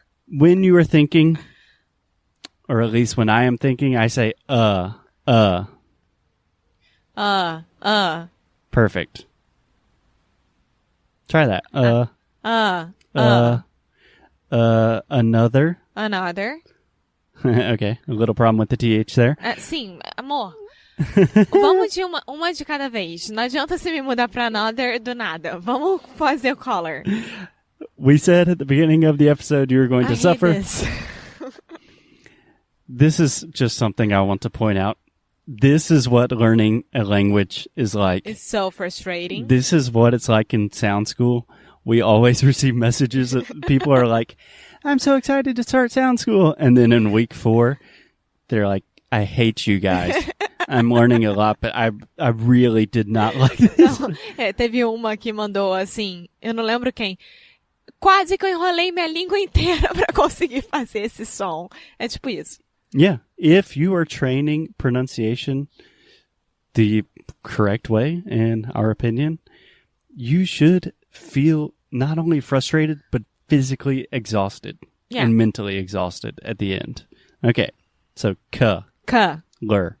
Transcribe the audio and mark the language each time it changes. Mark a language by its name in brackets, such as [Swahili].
[English] When you are thinking, or at least when I am thinking, I say, Perfect. Try that. Another. Okay, a little problem with the TH there. [Portuguese] Sim, amor. Vamos de uma de cada vez. Não adianta você me mudar pra another do nada. Vamos fazer o color. [English] We said at the beginning of the episode you were going to suffer. This. This is just something I want to point out. This is what learning a language is like. It's so frustrating. This is what it's like in sound school. We always receive messages that people are like, I'm so excited to start sound school. And then in week 4, they're like, I hate you guys. I'm learning a lot, but I really did not like this. [Portuguese] Não, teve uma que mandou assim, eu não lembro quem. Quase que eu enrolei minha língua inteira pra conseguir fazer esse som. É tipo isso. [English] Yeah. If you are training pronunciation the correct way, in our opinion, you should feel not only frustrated, but physically exhausted and mentally exhausted at the end. Okay. So, k. Lur.